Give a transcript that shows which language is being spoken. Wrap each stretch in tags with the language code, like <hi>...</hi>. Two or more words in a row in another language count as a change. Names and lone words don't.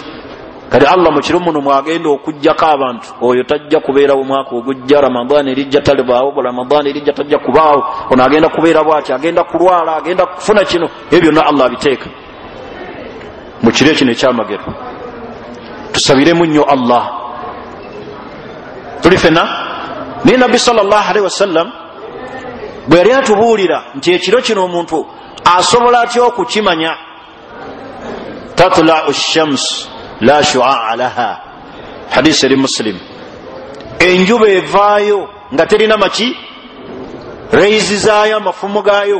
<lg>Kati Allah mu kiro muno mwagenda okujjako abantu, oyo tajja kubeerawo mwaka ogujja, Ramadani erijja talibaawo, Ramadani erijja tajja kubaawo, ono agenda kubeera bw'ati, agenda kulwala, agenda kufuna kino. Ebyo byonna Allah abiteeka mu kiro kino ekyamagero. Tusabiremu nnyo Allah. Tuli fena naye Nabbi</lg> <ar>صلى الله عليه وسلم</ar> <lg>bwe yali atubuulira nti ekiro kino omuntu asobola atya okukimanya.</lg> <ar>تطلع الشمس لا شعاع لها,</ar> <lg>hadisi eri Muslim. Enjuba evaayo nga terina maki, reizi zaayo, amafumu gaayo.</lg>